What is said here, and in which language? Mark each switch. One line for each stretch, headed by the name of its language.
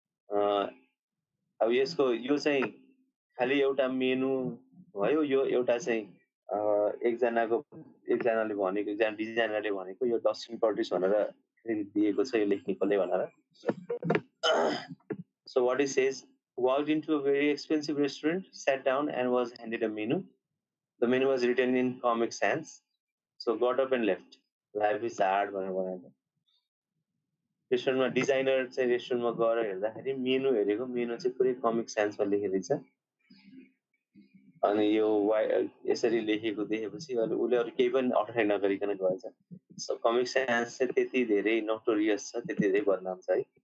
Nepali: अब यसको यो चाहिँ खालि एउटा मेनु भयो, यो एउटा चाहिँ एकजनाले भनेको, एकजना डिजाइनरले भनेको यो डस्टिन पर्टिस भनेर दिएको छ यो लेख्नेकोले भनेर।
English: So what he says, walked into a very expensive restaurant, sat down and was handed a menu. The menu was written in Comic Sans. So got up and left. Life is hard
Nepali: भनेर भनेको। रेस्टुरेन्टमा designer चाहिँ रेस्टुरेन्टमा गएर हेर्दाखेरि menu हेरेको, menu चाहिँ पुरै कमिक सेन्समा लेखेको छ। अनि यो यसरी लेखेको देखेपछि उसले अरू केही पनि अल्टरै नगरिकन गएछ। सो कमिक सेन्स चाहिँ त्यति धेरै नोटोरियस छ, त्यति धेरै बदनाम छ है।